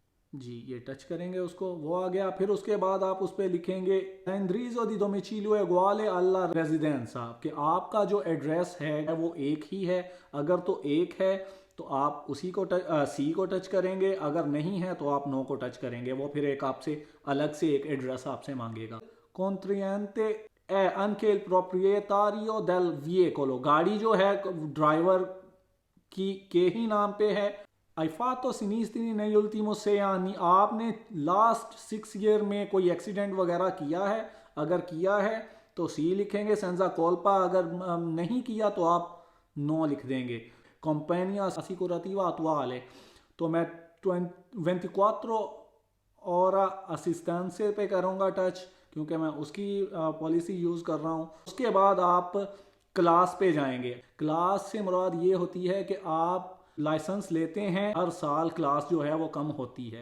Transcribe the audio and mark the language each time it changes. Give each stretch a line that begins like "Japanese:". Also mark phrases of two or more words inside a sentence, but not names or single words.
Hindi: जी, ये टच करेंगे उसको, वो आ गया। फिर उसके बाद आप उस पर लिखेंगे
Italian: indirizzo di domicilio uguale alla residenza,
Hindi: कि आपका जो एड्रेस है वो एक ही है। अगर तो एक है तो आप उसी को सी को टच करेंगे, अगर नहीं है तो आप नो को टच करेंगे। वो फिर एक आपसे अलग से एक एड्रेस आपसे मांगेगा।
Italian: contraente è anche il proprietario del veicolo,
Hindi: गाड़ी जो है ड्राइवर की के ही नाम पे है।
Italian: hai fatto sinistri negli ultimi 6 anni,
Hindi: आपने लास्ट 6 ईयर में कोई एक्सीडेंट वगैरह किया है? अगर किया है तो सी लिखेंगे
Italian: senza colpa,
Hindi: अगर नहीं किया तो आप नो लिख देंगे।
Italian: कंपनियां assicurativa attuale,
Hindi: तो मैं 24 और असिस्टेंसे पे करूँगा टच, क्योंकि मैं उसकी पॉलिसी यूज़ कर रहा हूँ। उसके बाद आप क्लास पे जाएंगे। क्लास से मुराद ये होती है कि आप लाइसेंस लेते हैं, हर साल क्लास जो है वो कम होती है।